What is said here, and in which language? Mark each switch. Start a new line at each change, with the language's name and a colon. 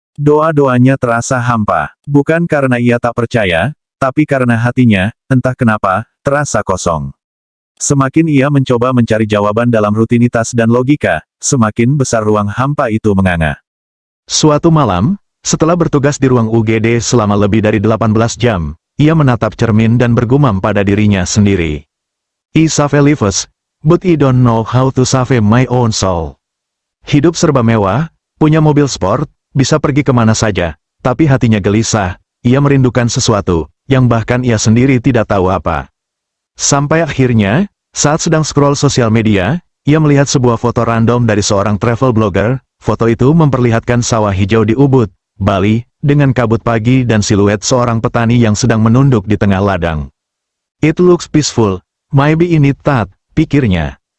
Indonesian: Doa-doanya terasa hampa, bukan karena ia tak percaya, tapi karena hatinya, entah kenapa, terasa kosong. Semakin ia mencoba mencari jawaban dalam rutinitas dan logika, semakin besar ruang hampa itu menganga. Suatu malam, setelah bertugas di ruang UGD selama lebih dari 18 jam, ia menatap cermin dan bergumam pada dirinya sendiri.
English: "I save lives, but I don't know how to save my own soul."
Indonesian: Hidup serba mewah, punya mobil sport, bisa pergi kemana saja, tapi hatinya gelisah, ia merindukan sesuatu, yang bahkan ia sendiri tidak tahu apa. Sampai akhirnya, saat sedang scroll sosial media, ia melihat sebuah foto random dari seorang travel blogger. Foto itu memperlihatkan sawah hijau di Ubud, Bali, dengan kabut pagi dan siluet seorang petani yang sedang menunduk di tengah ladang.
English: "It looks peaceful, maybe in it that,"
Indonesian: pikirnya.